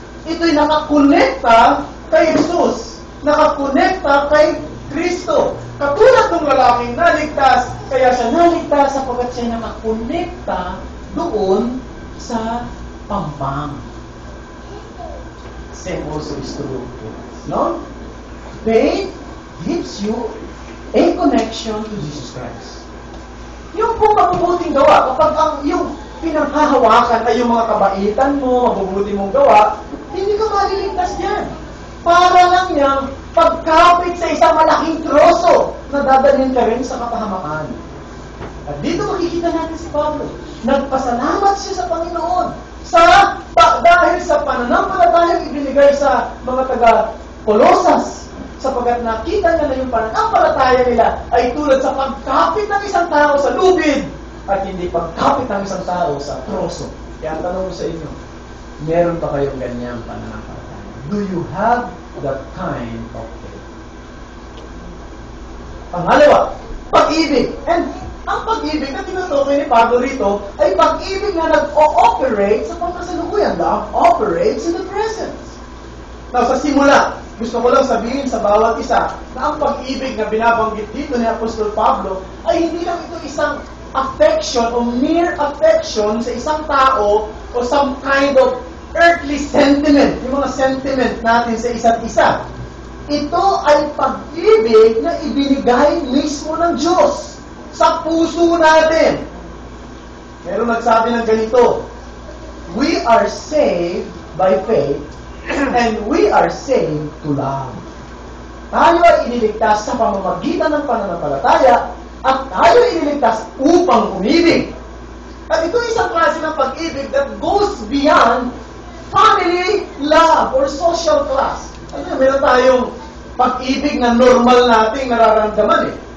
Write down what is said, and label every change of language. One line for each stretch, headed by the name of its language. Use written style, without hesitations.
Filipino: ito'y nakakonekta kay Jesus. Nakakonekta kay Kristo. Katulad ng lalaking naligtas, kaya siya naligtas sapagkat siya nakakonekta doon sa pampang.
English: Same also is true. No? Faith gives you a connection to Jesus Christ.
Filipino: Yung pong mabubuting gawa, kapag yung pinanghahawakan ay yung mga kabaitan mo, mabubuti mong gawa, hindi ka maliligtas yan. Para lang niyang pagkapit sa isang malaking troso na dadalhin ka rin sa kapahamakan. At dito makikita natin si Pablo. Nagpasalamat siya sa Panginoon dahil sa pananampalatayang ibinigay sa mga taga-Kolosas, sapagkat nakita niya na yung pananampalataya nila ay tulad sa pagkapit ng isang tao sa lubid at hindi pagkapit ng isang tao sa troso. Kaya ang tanong ko sa inyo, meron ba kayong ganyang pananampalataya?
English: Do you have that kind of faith?
Filipino: Pangalawa, pag-ibig. And ang pag-ibig na tinutukoy ni Pablo rito ay pag-ibig na nag-ooperate sa pagkasalukuyan.
English: Love operates in the presence.
Filipino: Now, sa simula, gusto ko lang sabihin sa bawat isa na ang pag-ibig na binabanggit dito ni Apostol Pablo ay hindi lang ito isang affection o
English: mere affection
Filipino: sa isang tao o
English: some kind of earthly sentiment,
Filipino: yung mga sentiment natin sa isa't isa. Ito ay pag-ibig na ibinigay mismo ng Diyos sa puso natin. Meron nagsabi ng ganito,
English: we are saved by faith and we are saved to love.
Filipino: Tayo ay iniligtas sa pamamagitan ng pananampalataya at tayo ay iniligtas upang umibig. At ito isang klase ng pag-ibig
English: that goes beyond family love or social class.
Filipino: Ano, meron tayong pag-ibig na normal nating nararamdaman eh.